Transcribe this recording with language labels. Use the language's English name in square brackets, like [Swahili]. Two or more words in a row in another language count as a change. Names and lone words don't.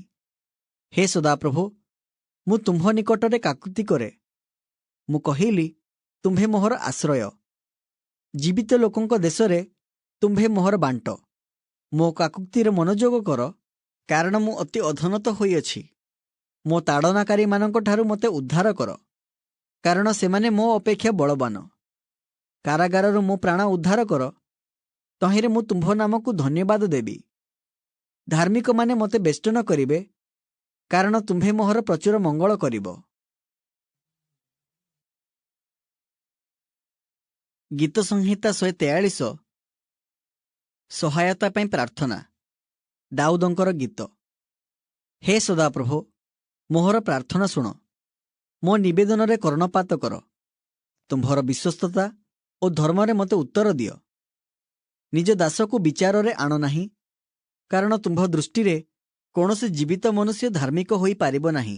[Odia] ହେ ସଦାପ୍ରଭୁ, ମୁ ତୁମ୍ଭ ନିକଟରେ କାକୁତି କରେ। ମୁ କହିଲି, ତୁମ୍ଭେ ମୋହର ଆଶ୍ରୟ। ଜୀବିତ ଲୋକଙ୍କ ଦେଶରେ ତୁମ୍ଭେ ମୋହର ବାଣ୍ଟ। ମୋ କାକୁକ୍ତିର ମନୋଯୋଗ କର, କାରଣ ମୁ ଅତି ଅଧନତ ହୋଇଅଛି। ମୋ ତାଡ଼ନାକାରୀ ମାନଙ୍କ ଠାରୁ ମତେ ଉଦ୍ଧାର କର, କାରଣ ସେମାନେ ମୋ ଅପେକ୍ଷା ବଳବାନ। କାରାଗାରରୁ ମୋ ପ୍ରାଣ ଉଦ୍ଧାର କର, ତହିଁରେ ମୁ ତୁମ୍ଭ ନାମକୁ ଧନ୍ୟବାଦ ଦେବି। ଧାର୍ମିକ ମାନେ ମତେ ବେଷ୍ଟନ କରିବେ, କାରଣ ତୁମ୍ଭେ ମୋହର ପ୍ରଚୁର ମଙ୍ଗଳ କରିବ। ଗୀତ ସଂହିତା 143। ସହାୟତା ପାଇଁ ପ୍ରାର୍ଥନା। ଦାଉଦଙ୍କର ଗୀତ। ହେ ସଦାପ୍ରଭୁ, ମୋହର ପ୍ରାର୍ଥନା ଶୁଣ, ମୋ ନିବେଦନରେ କର୍ଣ୍ଣପାତ କର। ତୁମ୍ଭର ବିଶ୍ୱସ୍ତତା ଓ ଧର୍ମରେ ମୋତେ ଉତ୍ତର ଦିଅ। ନିଜ ଦାସକୁ ବିଚାରରେ ଆଣ ନାହିଁ, କାରଣ ତୁମ୍ଭ ଦୃଷ୍ଟିରେ କୌଣସି ଜୀବିତ ମନୁଷ୍ୟ ଧାର୍ମିକ ହୋଇପାରିବ ନାହିଁ।